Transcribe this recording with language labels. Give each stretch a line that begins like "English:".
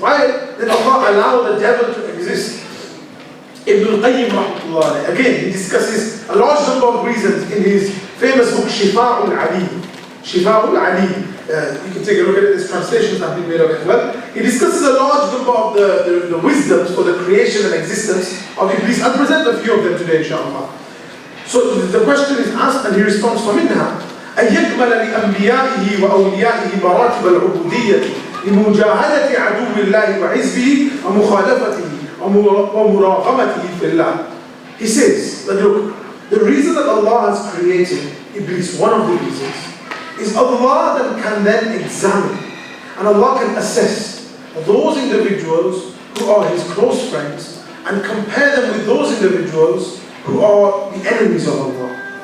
English: Why did Allah allow the devil to exist? Ibn al-Qayyim rahmatullah, again, he discusses a large number of reasons in his famous book Shifa'ul Ali. Shifa'ul Ali. You can take a look at it, there's translations that have been made of it. Well, he discusses a large number of the wisdoms for the creation and existence of Iblis. I'll present a few of them today, inshallah. So the question is asked and he responds,
Arabic: فَمِنْهَا أن يكمل لأنبيائه وأوليائه مراتب العبودية لمجاهدة عدو الله وحزبه ومخالفته ومراقمته في الله.
English: He says that look, the reason that Allah has created Iblis, one of the reasons, is Allah can then examine and Allah can assess those individuals who are His close friends and compare them with those individuals who are the enemies of Allah.